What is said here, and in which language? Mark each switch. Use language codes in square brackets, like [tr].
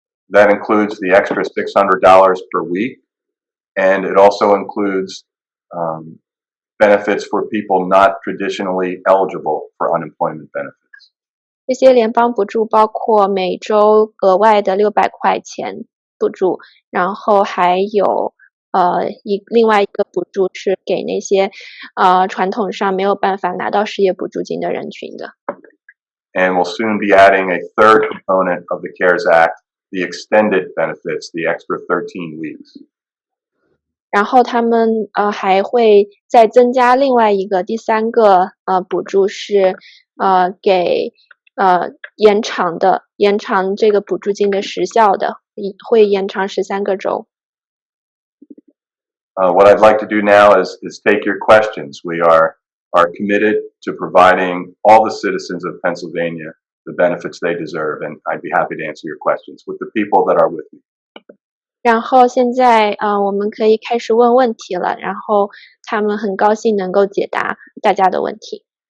[en] That includes the extra $600 per week, and it also includes benefits for people not traditionally eligible for unemployment benefits. [zh] 这些联邦补助包括每周额外的600块钱补助，然后还有另外一个补助是给那些传统上没有办法拿到失业补助金的人群的。 [en] And we'll soon be adding a third component of the CARES Act, the extended benefits, the extra 13 weeks. [zh] 然后他们还会再增加另外一个第三个补助是给延长这个补助金的时效的，会延长13个周。 [en] What I'd like to do now is take your questions. We are committed to providing all the citizens of Pennsylvania the benefits they deserve, and I'd be happy to answer your questions with the people that are with me. [zh] 然后现在我们可以开始问问题了，然后他们很高兴能够解答大家的问题。